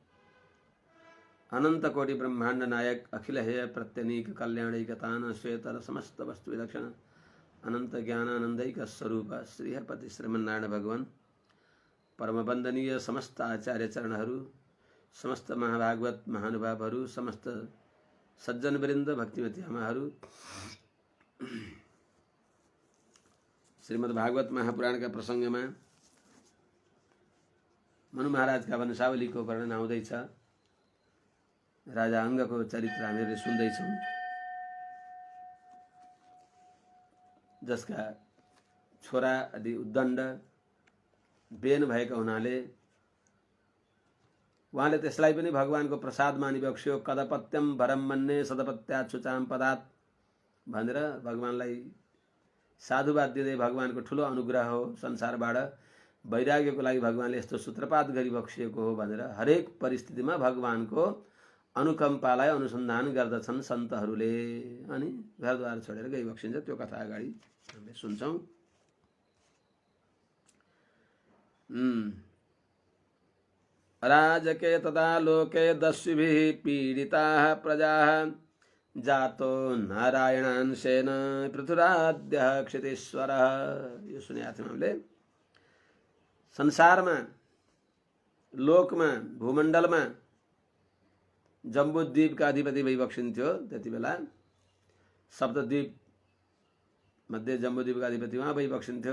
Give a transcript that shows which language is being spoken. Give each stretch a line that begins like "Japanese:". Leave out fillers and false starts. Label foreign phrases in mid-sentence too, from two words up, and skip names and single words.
Sanskrit: अनंत कोटि ब्रह्मांड नायक अखिल हेय प्रत्यनीक कल्याणैकतान श्वेतर समस्त वस्तु विलक्षण अनंत ज्ञानानंदैक स्वरूप श्री हरिपति श्रीमन्नारायण भगवान परम वंदनीय समस्त आचार्य चरणहरू, समस्त महाभागवत महानुभावहरू, समस्त सज्जन वृन्द भक्तिमती आमाहरू,
Nepali: श्रीमद् भागवत महापुराण
Hindi: का प्रसंग में
Nepali: मनु महाराज का वंशावली को वर्णन आउँदैछ। राजा अंग को चरित्र हामीहरूले सुन्दैछौँ, जसका छोरा आदि उद्दण्ड बेन भएका हुनाले उहाँले त्यसलाई पनि भगवानको प्रसाद मानि बक्स्यो।
Sanskrit: कदपत्यम भरम मन्ने सदपत्याच्छुचाम पदात्
Nepali: भनेर भगवानलाई साधुवाद दिँदै भगवानको ठुलो अनुग्रह हो, संसारबाट वैराग्यको लागि भगवानले यस्तो सूत्रपात गरी बक्सिएको हो भनेर हरेक परिस्थितिमा भगवानको अनुकम्पालाई अनुसन्धान गर्दछन् सन्तहरूले। अनि घरद्वार छोडेर गई बक्सिन्छ। त्यो कथा अगाडि हामीले सुन्छौँ।
Sanskrit: राजके तदा लोके दस्युभिः पीडिताः प्रजाः जातो नारायणांशेन पृथुराद्यः क्षितीश्वरः।
Nepali: यो सुनेका थियौँ हामीले। संसारमा, लोकमा, भूमण्डलमा जम्बूद्वीपका अधिपति भइबक्सिन्थ्यो। त्यति बेला सप्तद्वीप मध्ये जम्बूद्वीपका अधिपति उहाँ भइबक्सिन्थ्यो।